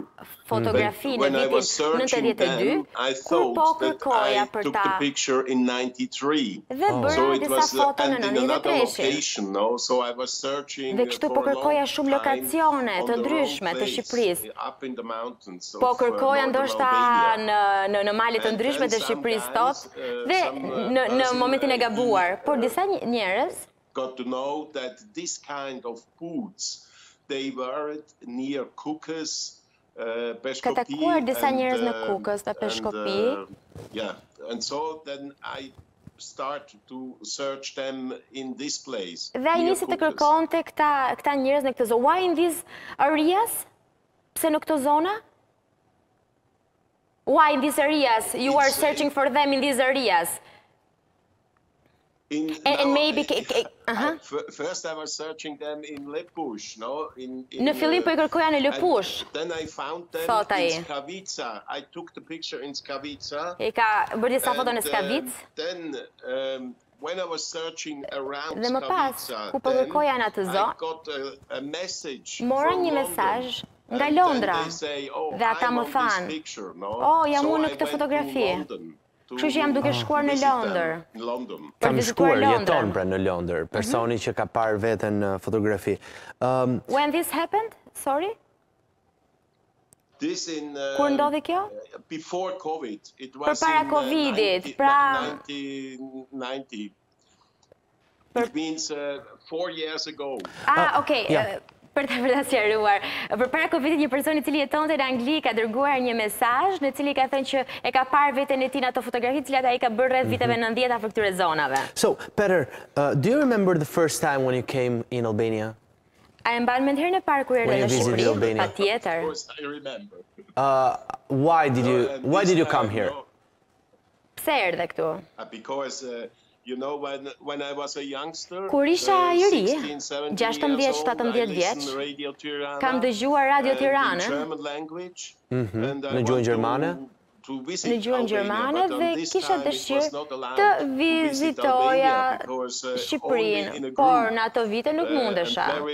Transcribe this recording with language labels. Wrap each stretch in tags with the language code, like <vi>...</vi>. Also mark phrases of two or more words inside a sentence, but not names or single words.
<en>When I was searching them, I thought that I took the picture in 93. So it was in another location, no? So I was searching for a long time on the wrong place, up in the mountains of northern Albania.</en> <sq>Në malet të ndryshme të Shqipërisë tot, dhe në momentin e gabuar, por disa njerëz</sq> <en>got to know that this kind of foods they were near Kukës,</en> <sq>ka takuar disa njerëz në Kukës, në Peshkopi.</sq> <en>Yeah, and so then I started to search them in this place.</en> <sq>Dhe ai nisi të kërkonte këta njerëz në këtë zonë.</sq> <en>Why in these areas?</en> <sq>Pse në këtë zona?</sq> <en>Why in these areas? You are searching for them in these areas. And maybe first I was searching them in Lepush, no?</en> <sq>Në fillim po I kërkoja në Lepush.</sq> <en>Then I found them in Skavica. I took the picture in Skavica.</en> <sq>I ka bërë disa foto në Skavicë.</sq> <en>Then when I was searching around</en> <sq>dhe më pas, ku po kërkoja në atë zonë,</sq> <en>I got a message</en> <sq>mora një mesazh nga Londra. Dhe ata më thanë, jam unë në këtë fotografi. Kështu që jam duke shkuar në Londër. Kam shkuar, jeton pra në Londër, personi që ka parë veten në fotografi.</sq> <en>When this happened? Sorry?</en> <sq>Kur ndodhi kjo?</sq> <en>Before COVID.</en> <sq>Përpara Covidit, pra</sq> <en>1990. It means 4 years ago.</en> <sq>Okay. Për të sqaruar. Përpara Covidit, një person I cili jetonte në Angli ka dërguar një mesazh në cili ka thënë që e ka parë veten e tij në ato fotografi të cilat ai ka bërë rreth viteve 90 afër këtyre zonave.</sq> <en>So, Peter, do you remember the first time when you came in Albania?</en> <sq>A e mban mend herën e parë kur erdhe në Shqipëri? Patjetër.</sq> <en>I remember. Why did you come here?</en> <sq>Pse erdhe këtu?</sq> <en>Because you know, when I was a youngster,</en> <sq>kur isha I ri, 16-17 vjeç, kam dëgjuar Radio Tiranë në gjuhën gjermane. Në gjuhën gjermane dhe kisha dëshirë të vizitoja Shqipërinë, por në ato vite nuk mundesha.</sq>